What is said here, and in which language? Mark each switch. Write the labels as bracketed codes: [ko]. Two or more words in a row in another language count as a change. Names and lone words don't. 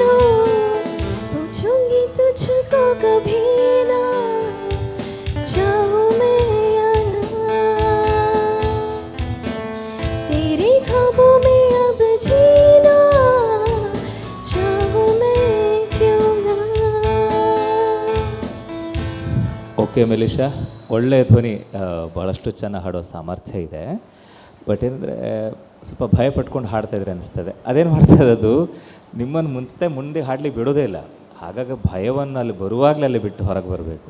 [hi] पूछूंगी तुझको कभी ना, चाहूं मैं या ना, तेरे ख्वाबों में अब जीना, चाहूं मैं क्यों ना. [kn] ಓಕೆ ಮೆಲಿಶಾ, ಒಳ್ಳೆಯ ಧ್ವನಿ, ಭಾಳಷ್ಟು ಚೆನ್ನಾಗಿ ಹಾಡೋ ಸಾಮರ್ಥ್ಯ ಇದೆ. ಬಟ್ ಏನಂದರೆ ಸ್ವಲ್ಪ ಭಯ ಪಟ್ಕೊಂಡು ಹಾಡ್ತಾಯಿದ್ರೆ ಅನಿಸ್ತದೆ. ಅದೇನು ಮಾಡ್ತದೆ, ಅದು ನಿಮ್ಮನ್ನು ಮುಂದೆ ಹಾಡಲಿಕ್ಕೆ ಬಿಡೋದೇ ಇಲ್ಲ. ಹಾಗಾಗಿ ಭಯವನ್ನು ಅಲ್ಲಿ ಬರುವಾಗಲೇ ಅಲ್ಲಿ ಬಿಟ್ಟು ಹೊರಗೆ ಬರಬೇಕು.